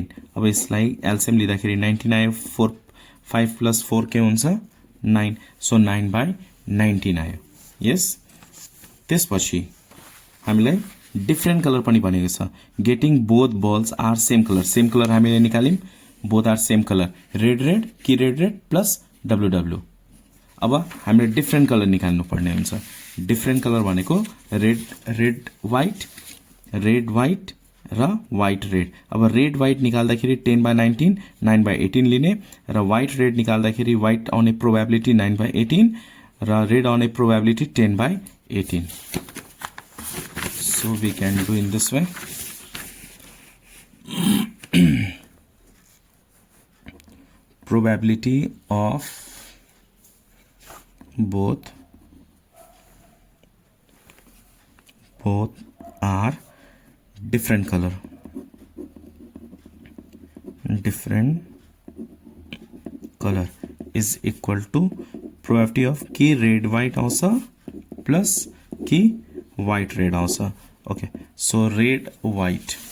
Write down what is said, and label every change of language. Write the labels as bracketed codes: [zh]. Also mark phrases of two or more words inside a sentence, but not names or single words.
[ne] अब यसलाई एलसिएम लिँदाखेरि 19 आयो. 5 प्लस 4 के हुन्छ 9. सो 9 बाई 19 आयो. यस त्यसपछि हामीलाई [en] different color [ne] पनि भनेको छ [en] getting both balls are same color [ne] हामीले निकाल्यौं [en] both are same color red key red plus W [ne] अब हामीले [en] different color [ne] निकाल्नु पर्ने हुन्छ [en] different color [ne] भनेको [en] red white [ne] र [en] white red [ne] अब [en] red white [ne] निकाल्दाखेरि 10/19 9/18 लिने र [en] white red [ne] निकाल्दाखेरि व्हाइट आउने प्रोबेबिलिटी 9/18 र रेड आउने प्रोबेबिलिटी 10/18 [en] so we can do in this way probability of both are different color is equal to probability of key red white also plus key white red also okay so red white